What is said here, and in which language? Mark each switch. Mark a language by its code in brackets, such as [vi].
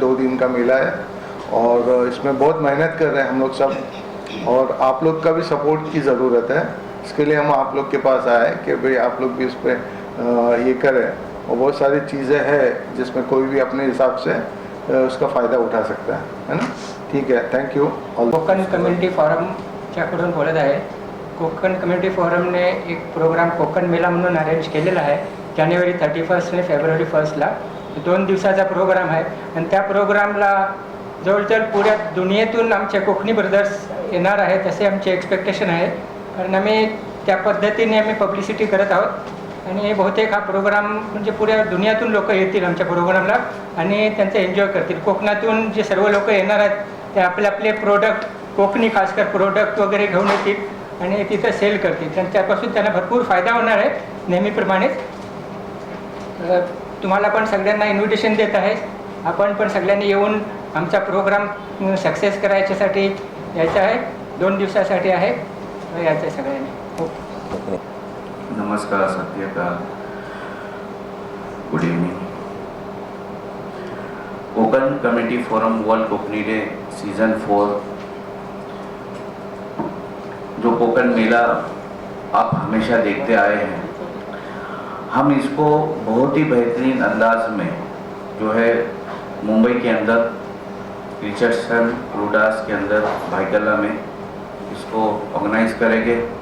[hi] 2 दिन का मेला है, और इसमें बहुत मेहनत कर रहे हैं हम लोग सब, और आप लोग का भी सपोर्ट की ज़रूरत है। इसके लिए हम आप लोग के पास आए कि भाई आप लोग भी इस पर ये करें, और बहुत सारी चीज़ें हैं जिसमें कोई भी अपने हिसाब से उसका फ़ायदा उठा सकता है ना। ठीक है, थँक यू। [mr] कोकण कम्युनिटी फोरमच्याकडून बोलत आहे। कोकण कम्युनिटी फोरमने एक प्रोग्राम कोकण मेला म्हणून अरेंज केलेला आहे जानेवारी 31 आणि फेब्रुवारी 1ला। 2 दिवसाचा प्रोग्राम आहे, आणि त्या प्रोग्रामला जवळजवळ पुऱ्या दुनियेतून आमचे कोकणी ब्रदर्स येणार आहेत असे आमचे एक्सपेक्टेशन आहे, कारण आम्ही त्या पद्धतीने आम्ही पब्लिसिटी करत आहोत। आणि बहुतेक हा प्रोग्राम म्हणजे पुऱ्या दुनियातून लोक येतील आमच्या प्रोग्रामला आणि त्यांचं एन्जॉय करतील। कोकणातून जे सर्व लोक येणार आहेत ते आपले आपले प्रोडक्ट, कोकणी खासकर प्रोडक्ट वगैरे घेऊन येतील आणि तिथं सेल करतील, त्यापासून त्यांना भरपूर फायदा होणार आहे नेहमीप्रमाणेच। तुम्हाला पण सगळ्यांना इन्व्हिटेशन देत आहे, आपण पण सगळ्यांनी येऊन आमचा प्रोग्राम सक्सेस करायच्यासाठी यायचं आहे। 2 दिवसासाठी आहे, यायचं आहे सगळ्यांनी। हो, [hi] नमस्कार, सत्यकाल, good evening. Konkan community forum world Konkani day season 4, जो कोकण मेला आप हमेशा देखते आए हैं, हम इसको बहुत ही बेहतरीन अंदाज में जो है मुंबई के अंदर रिचर्डसन रूडास के अंदर भाईकल्ला में इसको ऑर्गेनाइज करेंगे।